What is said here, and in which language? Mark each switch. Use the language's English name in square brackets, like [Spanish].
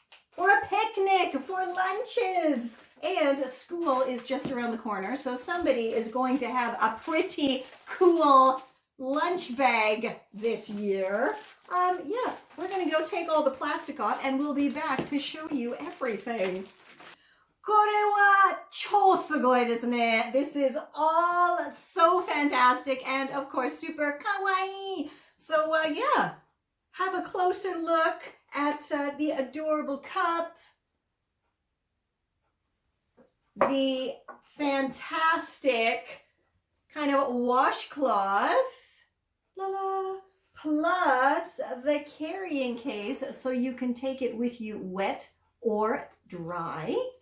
[English] For a picnic, for lunches. And school is just around the corner, so somebody is going to have a pretty cool lunch bag this year. Yeah, we're going to go take all the plastic off and we'll be back to show you everything. [Japanese] これは超すごいですね. [English] This is all so fantastic and of course super kawaii. So yeah, have a closer look at the adorable cup, the fantastic kind of washcloth, la la, plus the carrying case so you can take it with you wet or dry.